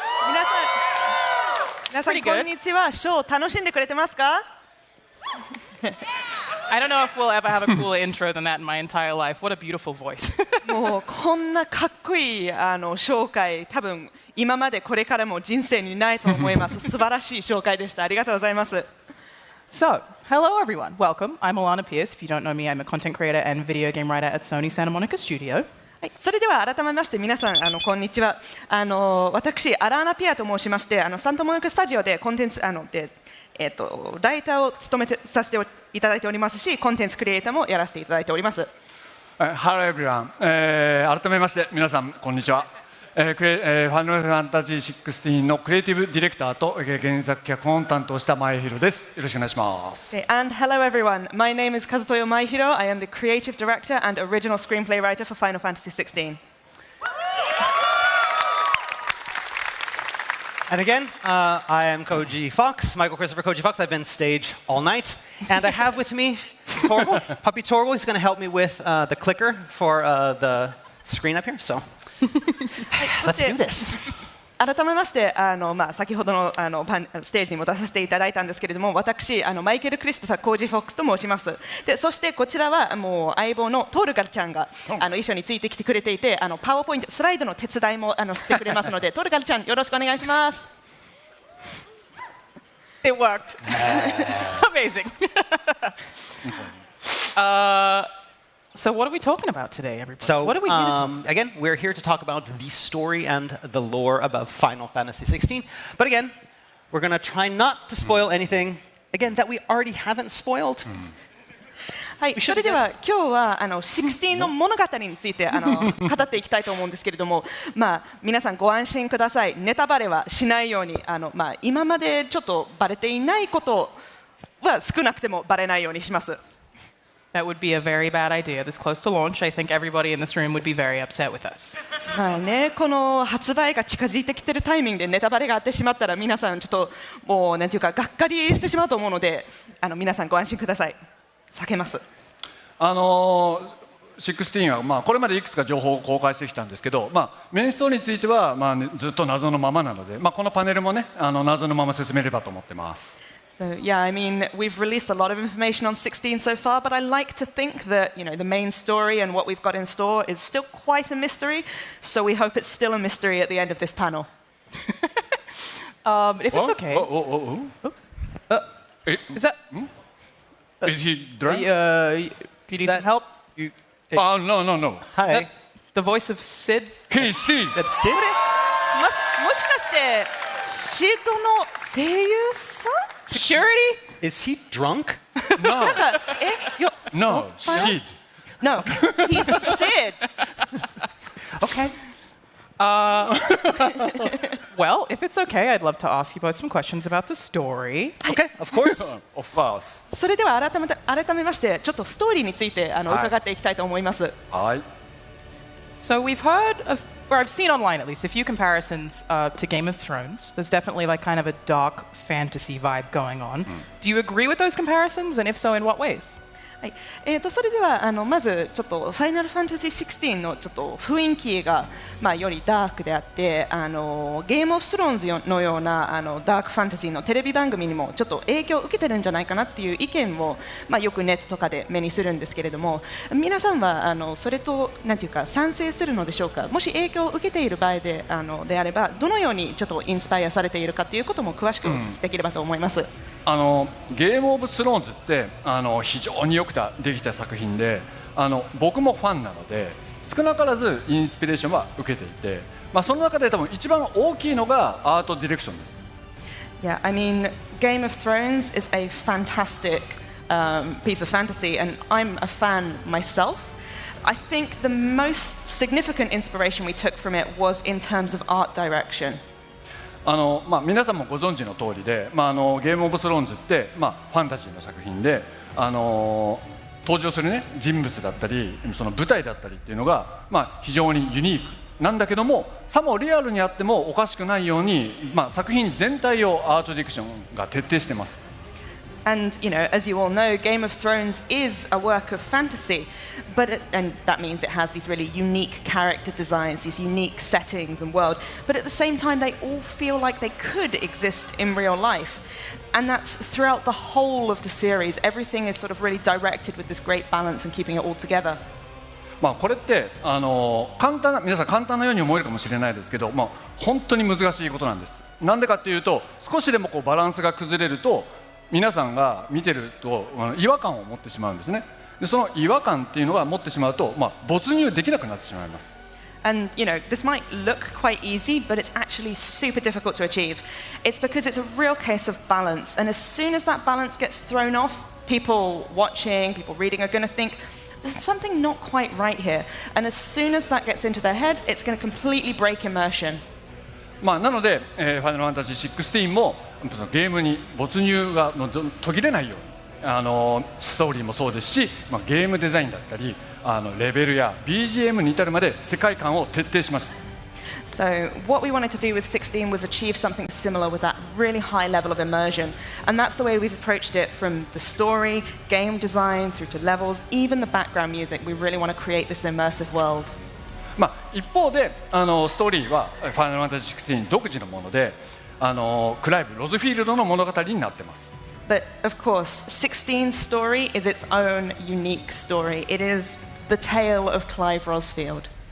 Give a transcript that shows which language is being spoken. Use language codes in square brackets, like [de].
[ja] 皆さんこんにちは。ショー楽しんでくれてますか？ [en] I don't know if we'll ever have a cooler intro than that in my entire life. What a beautiful voice. [ja] もうこんなかっこいい紹介、多分今までこれからも人生にないと思います。素晴らしい紹介でした。ありがとうございます。 [en] So, hello, everyone. Welcome. I'm Alana Pierce. If you don't know me, I'm a content creator and video game writer at Sony Santa Monica Studio. [ja] はい、それでは改めまして皆さんこんにちは。私アラーナ・ピアと申しましてサンタモニカスタジオでコンテンツライターを務めさせていただいておりますし、コンテンツクリエイターもやらせていただいております。 [en] Hello everyone、 [ja] 改めまして皆さんこんにちは。ファイナルファンタジー16のクリエイティブディレクターと原作脚本を担当した前広です。よろしくお願いします。 [en] And hello everyone. My name is Kazutoyo Maehiro. I am the creative director and original screenplay writer for Final Fantasy XVI. And again, I am Koji Fox, Michael Christopher Koji Fox. I've been stage all night. And I have with me Torval, Puppy Torval. He's going to help me with the clicker for the screen up here. So let's do this. [ja] 改めまして先ほどのステージにも出させていただいたんですけれども、私マイケル・クリストファー・コージ・フォックスと申します。でそしてこちらはもう相棒のトールガルちゃんが一緒についてきてくれていて、パワーポイントスライドの手伝いもしてくれますのでトールガルちゃんよろしくお願いします。 [en] It worked. Amazing. So what are we talking about today, everybody? So, what are we here to talk? Again, we're here to talk about the story and the lore about Final Fantasy XVI. But again, we're going to try not to spoil anything, again, that we already haven't spoiled. [ja] はい、それでは今日は16の物語について語っていきたいと思うんですけれども、皆さんご安心ください。ネタバレはしないように今までちょっとバレていないことは少なくてもバレないようにします。 [en] That would be a very bad idea. This close to launch, I think everybody in this room would be very upset with us. [ja] はいね、この発売が近づいてきているタイミングでネタバレがあってしまったら皆さんちょっともうなんていうかがっかりしてしまうと思うので皆さんご安心ください。避けます。 16はこれまでいくつか情報を公開してきたんですけど、メインストーリーについてはずっと謎のままなので、このパネルもね謎のまま進めればと思ってます。 [en] So yeah, I mean, we've released a lot of information on 16 so far, but I like to think that the main story and what we've got in store is still quite a mystery. So we hope it's still a mystery at the end of this panel. If it's okay. Is that? Is he drunk? You need some help? No. Hi. The voice of Sid? Hey, Sid. That's Sid? [ja] もしかしてシードの声優さん？ [en] Security? Is he drunk? No. No, Sid. No, he's Sid. Okay. Well, if it's okay, I'd love to ask you both some questions about the story. Okay, of course. Of course. [ja] それでは改めましてちょっとストーリーについて伺っていきたいと思います。はい。 [en] So we've heard of, or I've seen online at least, a few comparisons to Game of Thrones. There's definitely like kind of a dark fantasy vibe going on. Do you agree with those comparisons, and if so, in what ways? [ja] はい、それではまずちょっとファイナルファンタジー16のちょっと雰囲気がよりダークであってゲームオブスローンズのようなダークファンタジーのテレビ番組にもちょっと影響を受けてるんじゃないかなっていう意見をよくネットとかで目にするんですけれども、皆さんはそれとなんていうか賛成するのでしょうか。もし影響を受けている場合であればどのようにちょっとインスパイアされているかということも詳しくお聞きできればと思います。ゲームオブスローンズって非常によくできた作品で僕もファンなので少なからずインスピレーションは受けていて、その中で多分一番大きいのがアートディレクションです。 [en] Yeah, I mean, Game of Thrones is a fantastic piece of fantasy, and I'm a fan myself. I think the most significant inspiration we took from it was in terms of art direction. [ja] 皆さんもご存知の通りで、ゲームオブスローンズって、ファンタジーの作品で、登場する、人物だったりその舞台だったりっていうのが、非常にユニークなんだけども、さもリアルにあってもおかしくないように、作品全体をアートディレクションが徹底してます。 [en] And, as you all know, Game of Thrones is a work of fantasy, and that means it has these really unique character designs, these unique settings and world, but at the same time they all feel like they could exist in real life. And that's throughout the whole of the series. Everything is sort of really directed with this great balance and keeping it all together. [ja] これって皆さん簡単なように思えるかもしれないですけど、本当に難しいことなんです。なんでかっていうと、少しでもバランスが崩れると皆さんが見てると違和感を持ってしまうんですね。でその違和感っていうのが持ってしまうと、没入できなくなってしまいます。 [en] And, this might look quite easy, but it's actually super difficult to achieve. It's because it's a real case of balance. And as soon as that balance gets thrown off, people watching, people reading are going to think, there's something not quite right here. And as soon as that gets into their head, it's going to completely break immersion. [ja] なので、ファイナルファンタジー16もゲームに没入が途切れないように、ストーリーもそうですし、ゲームデザインだったりレベルや BGM に至るまで世界観を徹底しました。 [en] So what we wanted to do with 16 was achieve something similar with that really high level of immersion. And that's the way we've approached it, from the story, game design, through to levels, even the background music. We really want to create this immersive world. [ja] 一方でストーリーはファイナルファンタジー16独自のもので、クライブ・ロズフィールドの物語になっています。 [en] But of course, 16's story is its own unique story. It is the tale of Clive Rosfield.